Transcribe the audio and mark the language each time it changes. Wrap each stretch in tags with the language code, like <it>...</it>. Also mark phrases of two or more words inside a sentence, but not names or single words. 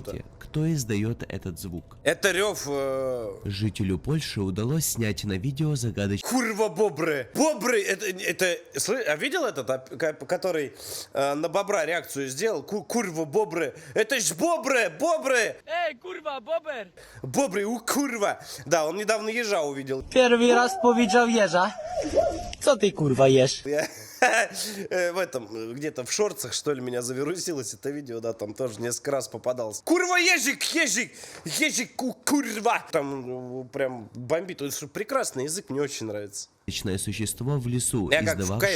<ru>думаете, кто издает этот звук? Это рев... Жителю Польши удалось снять на видео загадочный Курва бобры. Бобры, а видел этот, который на бобра реакцию сделал? Курва бобры. Это ж бобры, бобры.</ru> <pl>Ej, kurwa, bober!</pl> <ru>Бобры, курва. Да, он недавно ежа увидел.</ru> <pl>Pierwszy raz powiedział jeża. Co ty kurwa jesz?</pl> <ru>В этом, где-то в шорцах, что ли, меня завирусилось это видео, да, там тоже несколько раз попадался. Курва, ежик, ежик, ежик, курва. Там прям бомбит. Это прекрасный язык, мне очень нравится. существо в лесу, Я как в издававшее</ru>